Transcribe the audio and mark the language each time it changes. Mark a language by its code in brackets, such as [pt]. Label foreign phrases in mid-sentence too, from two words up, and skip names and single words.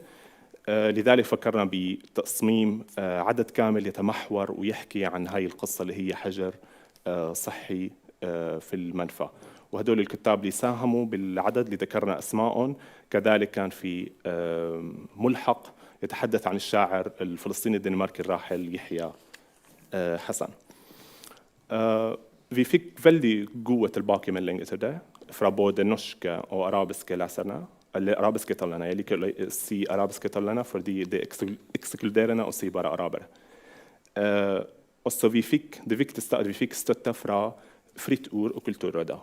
[ar] لذلك فكرنا بتصميم عدد كامل يتمحور ويحكي عن هاي القصة اللي هي حجر صحي في المنفى. وهدول الكتاب اللي ساهموا بالعدد اللي ذكرنا أسمائهم. كذلك كان في ملحق يتحدث عن الشاعر الفلسطيني الدنماركي الراحل يحيى حسن. [no] Vi fikk veldig gode tilbakemeldinger til det, fra både norske og arabiske leserne, eller arabiske talende. Jeg liker å si arabiske talende fordi det ekskluderende å si bare arabere. Også det viktigste at vi fikk støtte fra Fritt Ord og Kulturrådet.